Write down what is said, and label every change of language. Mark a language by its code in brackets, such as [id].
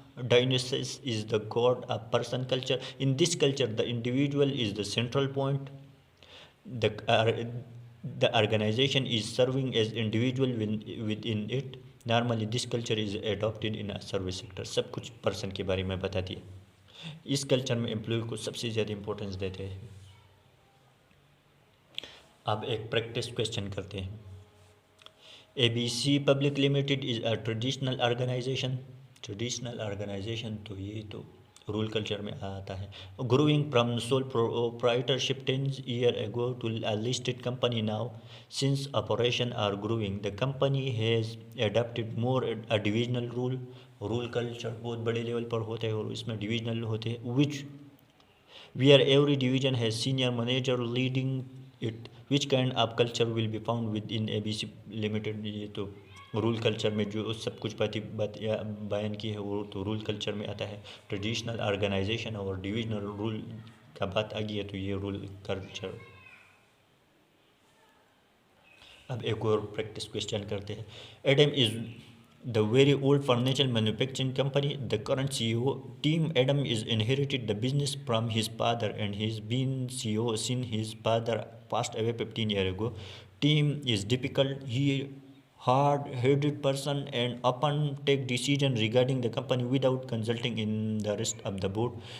[en] Dionysus is the god of person culture. In this culture, the individual is the central point. The organization is serving as individual within it. Normally, this culture is adopted in a service sector. [ur] سب کچھ person کے بارے میں بتا دیا. اس culture میں employee کو سب سے زیادہ امپورٹنس دیتے ہیں. اب ایک پریکٹس کویشچن کرتے ہیں. [en] A B C public limited is a traditional organisation. [ur] Traditional organization تو یہ تو رول کلچر میں آتا ہے. [en] Growing from sole proprietorship 10 years ago to a listed company now. Since operation are growing, the company has adopted more a divisional rule. [ur] Role culture بہت بڑے level پر ہوتا ہے اور اس میں ڈویژنل ہوتے ہیں [en] which where every division has senior manager leading it. Which kind of culture will be found within ABC Limited. [ur] یہ تو رول کلچر میں جو سب کچھ بات بیان کی ہے وہ تو رول کلچر میں آتا ہے. ٹریڈیشنل آرگنائزیشن اور ڈویژنل رول کا بات آ گئی ہے تو یہ رول کلچر. اب ایک اور پریکٹس کویشچن کرتے ہیں. [en] Adam is the very old furniture manufacturing company. The current CEO, Tim Adam, is inherited the business from his father and he's been CEO since his father passed away 15 years ago. Tim is difficult, he hard-headed person and often take decision regarding the company without consulting in the rest of the board.